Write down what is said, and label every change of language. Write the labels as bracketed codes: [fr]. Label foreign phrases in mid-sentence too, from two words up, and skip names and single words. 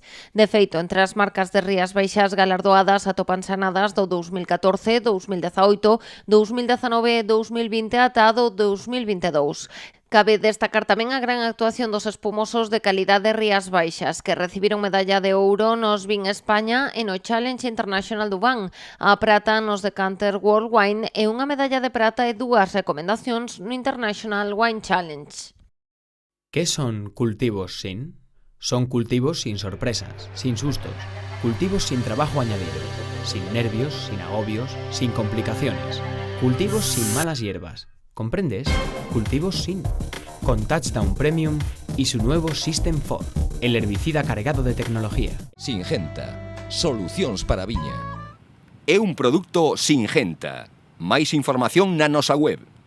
[gl] De feito, entre as marcas de Rías Baixas galardoadas atopanse anadas do 2014, 2018, 2019 e 2020 ata do 2022. Cabe destacar tamén a gran actuación dos espumosos de calidade Rías Baixas, que recibiron medalla de ouro nos Vin España e no Challenge International do Vin, a prata nos Decanter World Wine e unha medalla de prata e 2 recomendacións no International Wine Challenge. [es] ¿Qué son cultivos sin? Son cultivos sin sorpresas, sin sustos, cultivos sin trabajo añadido, sin nervios, sin agobios, sin complicaciones, cultivos sin malas hierbas. ¿Comprendes? Cultivos sin. Con Touchdown Premium y su nuevo System 4, el herbicida cargado de tecnología. Singenta. [gl] Solucións para a viña. É un produto Singenta. Máis información na nosa web.